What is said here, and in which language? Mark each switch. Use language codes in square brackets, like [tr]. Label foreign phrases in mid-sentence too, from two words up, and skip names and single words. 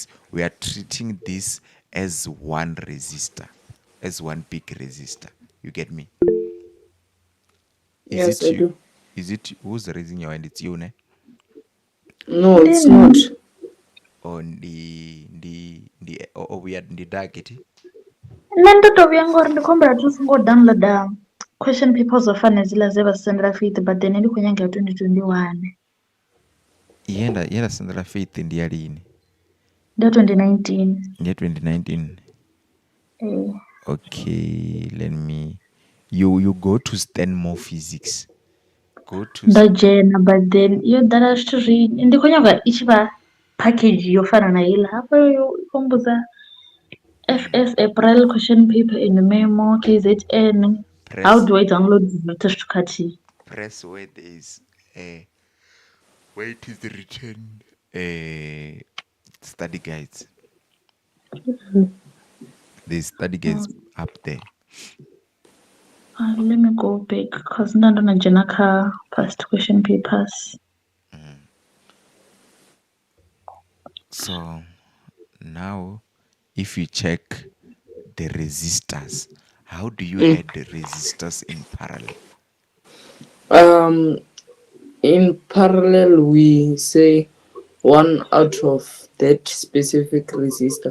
[en] We are treating this as one resistor, as one big resistor. You get me? Yes, I do. Is it who's raising your hand? It's you, ne? No, it's not. Or we are the target. [ve] Nṋe ndo to vhuya ngori ndi khou humbula thi songo downloada [en] question papers [ve] dzo fana hedziḽa dze vha sendela Faith, [en] but then [ve] ndi khou nyanga ya 2021. Yenda sendela Faith ndi ya lini? Ndi ya 2019. Ndi ya 2019. [en] Okay, let me you go to Stanmore Physics. Go to [ve] Ndo dzhena, [en] but then [ve] yo ḓala zwithu zwinzhi. Ndi khou nyanga i tshi vha package yo fana na heiḽa hafho yo khou mbudza [en] FS April question paper in memo KZN. How do I download [ve] zwithu zwithu khathihi? [en] Press where there is where it is written study guides. There's study guides up there. Let me go back because [ve] nda ndo na dzhena kha [en] past question papers. So now if you check the resistors, how do you add the resistors in parallel? In parallel, we say one out of that specific resistor.